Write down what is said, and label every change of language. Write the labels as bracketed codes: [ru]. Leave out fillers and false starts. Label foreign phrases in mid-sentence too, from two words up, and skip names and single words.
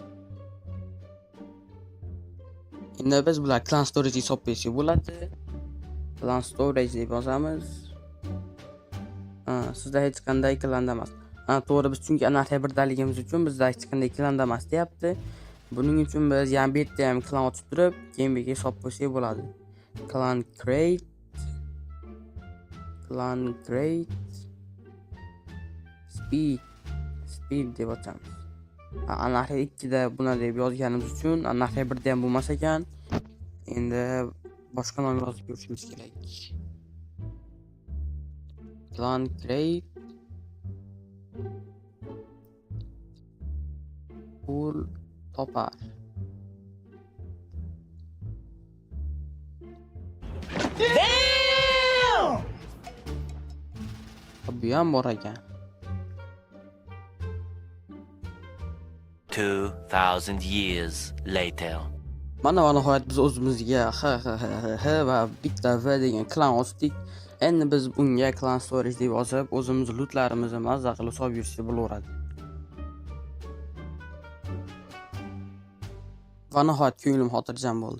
[uz] Endi biz bular [en] clan storage'ga [uz] solib qo'ysak bo'ladi. [en] Clan storage [uz] deb yozamiz. Sizda hech qanday klanda emas. To'g'ri, biz chunki anarxiya birdaligimiz uchun bizda hech qanday klanda emas deyapti. Buning uchun biz ham bu yerda ham klan ochib turib, keyin birga solib qo'ysak bo'ladi. [en] Clan create speed [uz] deb ochamiz. Anarxiya 2 da buni deb yozganimiz uchun anarxiya 1 da ham bo'lmas ekan. Endi boshqa nom yozib ko'rishimiz kerak. [en] Clan create [uz] pul topar. Bu ham bor ekan. [en] 2000 years later. [uz] Mana nihoyat biz o'zimizga va bitta V degan klan ochdik. Endi biz bunga [en] clan storage [uz] deb yozib, o'zimiz lootlarimizni mazza qilib solib yurishga bo'laveradi. Va nihoyat ko'nglim xotirjam bo'ldi.